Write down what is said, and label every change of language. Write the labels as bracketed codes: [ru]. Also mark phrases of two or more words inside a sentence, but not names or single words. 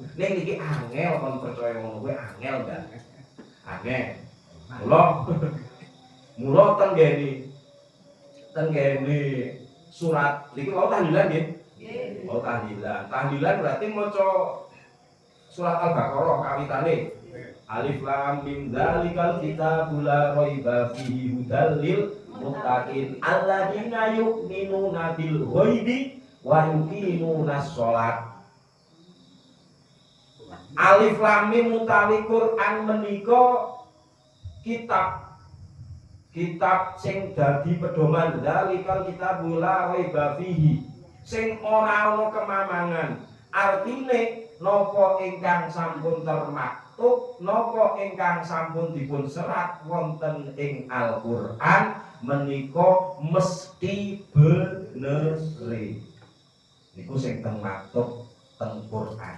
[jv] Ning niki angel kon percaya ngono kuwi angel kan. Angel. Mula tenggene surat niki wau tahlilan nggih. Nggih. Wau tahlilan. Tahlilan berarti maca surat Al-Baqarah kawitane. [ar] الم ذلك الكتاب لا ريب فيه هدى للمتقين الذين يؤمنون بالغيب ويقيمون الصلاة. الم [jv] utawi Quran menika kitab sing dadi pedoman [ar] ذلك الكتاب لا ريب فيه [jv] sing ora ana kemamangan. Artine napa ingkang sampun termaktub, napa ingkang sampun dipun serat wonten ing Al-Qur'an menika mesti bener. Niku sing teng maktub teng Qur'an.